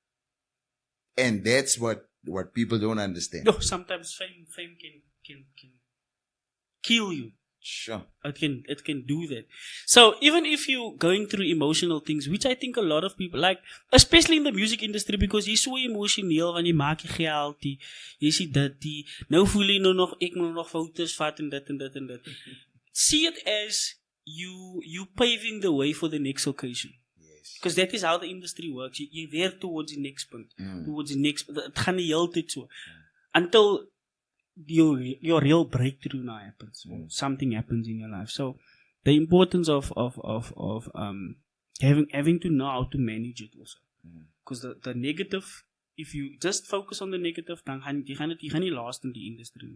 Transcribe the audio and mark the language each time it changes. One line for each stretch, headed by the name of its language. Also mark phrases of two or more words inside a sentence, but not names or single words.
English: And that's what people don't understand. No, sometimes fame can kill you. Sure. It can do that. So even if you're going through emotional things, which I think a lot of people like, especially in the music industry, because
Afrikaans: jy's so emosioneel want jy maak jy geld, jy sien dit, nou voel jy nou nog ek moet nog foto's vat en dit en dit en dit.
English: See it as you paving the way for the next occasion. Yes. Because that is how the industry works.
Afrikaans: Jy werk
English: towards the next point, towards the next.
Afrikaans: Het gaan die hele tyd so
English: until your real breakthrough now happens. Something happens in your life. So the importance of having to know how to manage it also. Because the negative, if you just focus on the negative, then you can't last in the industry.